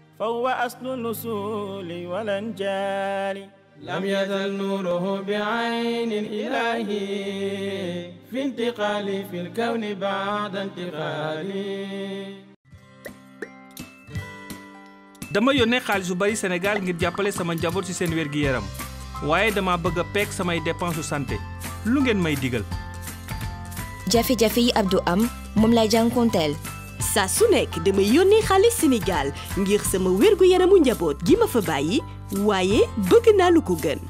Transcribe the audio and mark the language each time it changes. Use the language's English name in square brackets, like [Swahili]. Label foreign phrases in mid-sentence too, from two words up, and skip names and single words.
[Arabic] فهو أصل الأصول والأنجال لم يزل نوره بعين الإله في انتقالي في الكون بعد انتقالي. [Wolof] dama yónnee xaalis bu bari Sénégal ngir jàppale sama njaboot ci seen wér-gi-yaram waaye dama bëgg a peek samay [French] dépenses santé [Wolof] lu ngeen may digal. jafe-jafe yi Abdou am moom lay jànkonteel. saa su nekk damay yónnee xaalis Sénégal ngir sama wér-gu-yaramu njaboot gi ma fa bàyyi waaye bëgg naa lu ko gën.